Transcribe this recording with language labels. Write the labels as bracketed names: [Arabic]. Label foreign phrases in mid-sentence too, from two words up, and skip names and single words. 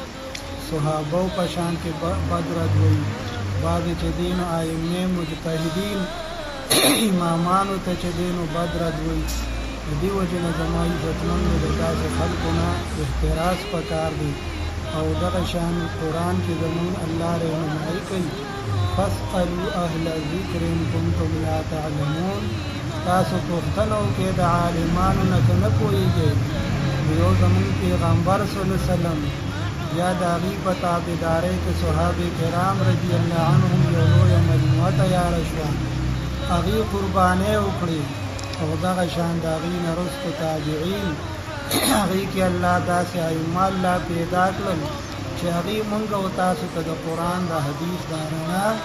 [Pashto] صحابو په شان کې بد رد وایي بعضې چې دی نو ائمې مجتهدین امامانو ته چې دی نو بد رد وایي د دې وجې نه زما عزتمندو د داسې خلکو نه احتراز پکار دی او دغه شان قرآن کې زموږ الله رهنمایي کوي [Arabic] فاسألوا اهل الذکر ان کنتم لا [Pashto] تعلمون تاسو پوښتنه وکړئ د عالمانو نه که نه پوهېږئ یو زموږ پیغمبر [Arabic] صلی الله علیه وسلم [Pashto] یا د هغې په تابعدارۍ کې صحابه کرام [Arabic] رضي الله عنهم [Pashto] یو لویه مجموعه تیاره شوه هغې قربانۍ وکړې او دغه شان د هغې نه وروسته تابعین هغې کې الله داسې ائمه الله پیدا کړل چې هغې مونږ او تاسو ته د قرآن د حدیث دا رڼا